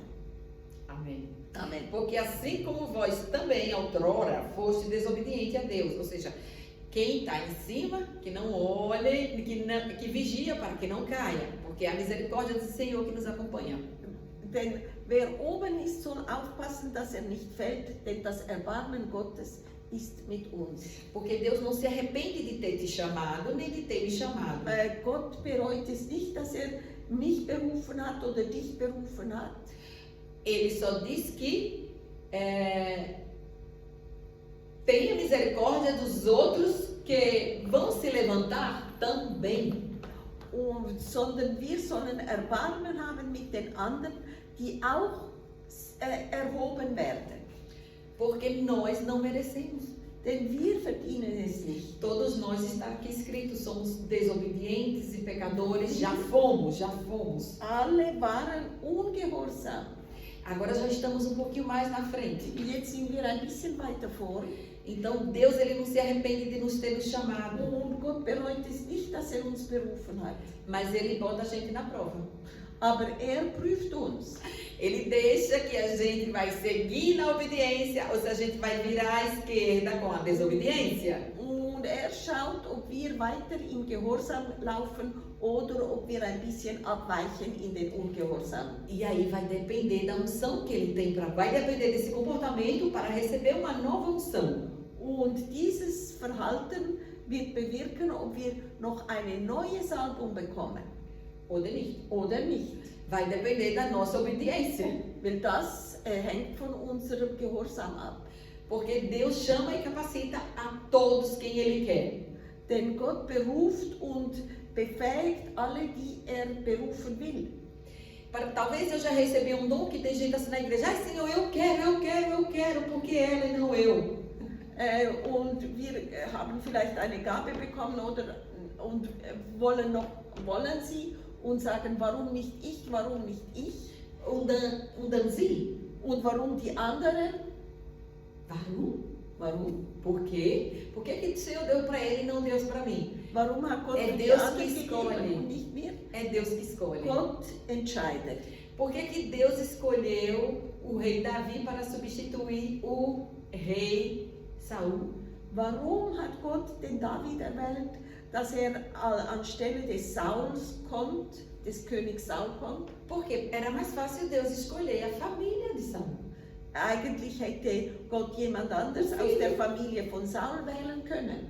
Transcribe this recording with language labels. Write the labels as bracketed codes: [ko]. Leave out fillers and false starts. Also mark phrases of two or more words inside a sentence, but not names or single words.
[pt] Amém. Amém. Porque assim como vós também, outrora, foste desobediente a Deus, ou seja, quem está em cima, que não olhe, que vigia para que não caia, porque é a misericórdia do Senhor que nos acompanha. [de] Denn wer oben ist, soll aufpassen, dass nicht fällt, denn das Erbarmen Gottes ist mit uns. [pt] Porque Deus não se arrepende de ter te chamado, nem de ter me chamado. [de] Gott bereut es nicht, dass mich berufen hat oder dich berufen hat. [pt] Ele só diz que tenha misericórdia dos outros que vão se levantar também. [de] Sondern wir sollen Erbarmen haben mit den anderen, die auch erhoben werden. [pt] Porque nós não merecemos. [de] Denn wir verdienen es nicht. [pt] Todos nós, está aqui escrito, somos desobedientes e pecadores, já fomos. [de] Alle waren ungehorsam. [pt] Agora já estamos um pouquinho mais na frente. [de] Jetzt sind wir ein bisschen weiter vor. [pt] Então Deus, ele não se arrepende de nos ter nos chamado. [de] Und Gott bereut es nicht, dass uns berufen hat. [pt] Mas ele bota a gente na prova. [de] Aber prüft uns. [pt] Ele deixa que a gente vai seguir na obediência ou se a gente vai virar à esquerda com a desobediência. [de] Und schaut, ob wir weiter im Gehorsam laufen oder ob wir ein bisschen abweichen in den Ungehorsam. [pt] E aí vai depender da unção que ele tem vai depender desse comportamento para receber uma nova unção. [de] Und dieses Verhalten wird bewirken, ob wir noch eine neue Salbung bekommen. Oder nicht. [pt] Vai depender da nossa obediência. [de] Weil das hängt von unserem Gehorsam ab. [pt] Porque Deus chama e capacita a todos quem Ele quer. [de] Denn Gott beruft und befähigt alle, die berufen will. [pt] Talvez eu já recebi um dom que tem gente assim na igreja. Ai, Senhor, eu quero, porque ela e não eu. [de] Und wir haben vielleicht eine Gabe bekommen und wollen sie und sagen, warum nicht ich? Und dann sie. Und warum die anderen? Warum? [pt] Por quê? Por que o Senhor deu para ele e não deu para mim? [de] Warum hat Gott [pt] É [de] die [pt] Deus que [de] anderen [pt] escolhe. [de] gegeben und nicht mir? [pt] É Deus que escolhe. [de] Gott entscheidet. [pt] Por que Deus escolheu o rei Davi para substituir o rei Saul? [de] Warum hat Gott den David erwählt, dass anstelle des Sauls kommt, des Königs Saul kommt? [pt] Porque era mais fácil Deus escolher a família de Saul. [de] Eigentlich hätte Gott jemand anders aus der Familie von Saul wählen können.